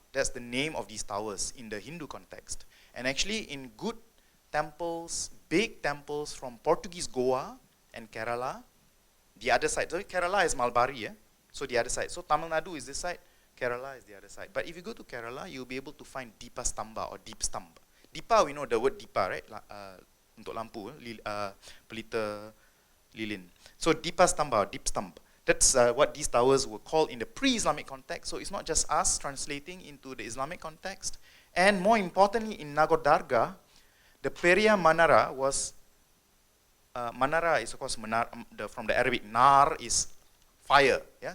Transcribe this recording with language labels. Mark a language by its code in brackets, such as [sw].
[en] That's the name of these towers in the Hindu context. And actually in good temples, big temples from Portuguese Goa and Kerala, the other side. So Kerala is Malbari, so the other side. So Tamil Nadu is this side, Kerala is the other side. But if you go to Kerala, you'll be able to find Deepa Stamba or Deep Stump. Deepa, we know the word Deepa, right? [ms] Untuk lampu, pelita lilin. [en] So Deepa Stamba, Deep Stump. That's what these towers were called in the pre-Islamic context. So it's not just us translating into the Islamic context. And more importantly, in Nagor Dargah, the Peria Manara was, Manara is of course from the Arabic, Nar is fire. Yeah?